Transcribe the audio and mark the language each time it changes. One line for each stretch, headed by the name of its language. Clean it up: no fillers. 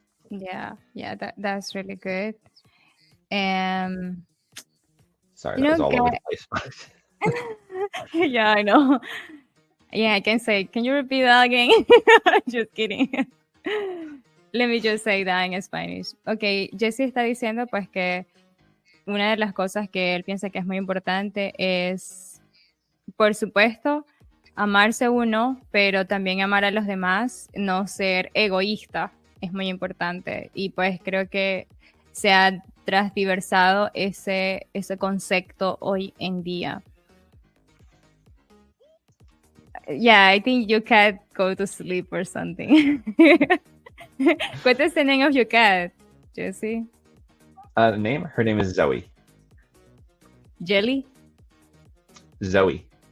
English: Yeah, that's really good. Sorry, that was all over the place. Yeah, I know. Yeah, I can say, can you repeat that again? Just kidding. Let me just say that in Spanish.
Spanish: Okay, Jesse está diciendo pues que una de las cosas que él piensa que es muy importante es, por supuesto, amarse uno, pero también amar a los demás, no ser egoísta, es muy importante. Y pues creo que se ha transversado ese concepto hoy en día.
English: Yeah, I think you can go to sleep or something. What is the name of your cat, Jesse? Her name is Zoe. Jelly? Zoe.